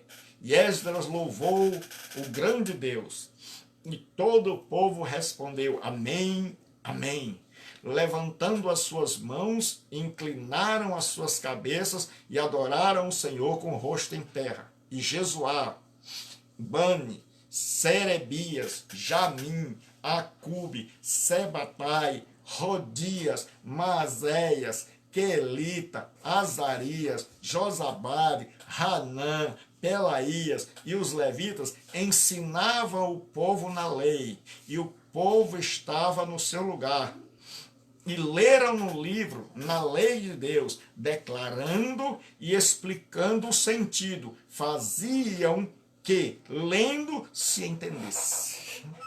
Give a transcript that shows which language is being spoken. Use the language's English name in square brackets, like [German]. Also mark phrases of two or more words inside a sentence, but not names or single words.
[Portuguese] E Esdras louvou o grande Deus. E todo o povo respondeu, amém, amém. Levantando as suas mãos, inclinaram as suas cabeças e adoraram o Senhor com o rosto em terra. E Jesuá, Bani, Serebias, Jamim, Acube, Sebatai, Rodias, Mazéias, Quelita, Azarias, Josabade, Hanã, Pelaías e os levitas ensinavam o povo na lei, e o povo estava no seu lugar. E leram no livro, na lei de Deus, declarando e explicando o sentido. Faziam que, lendo, se entendesse.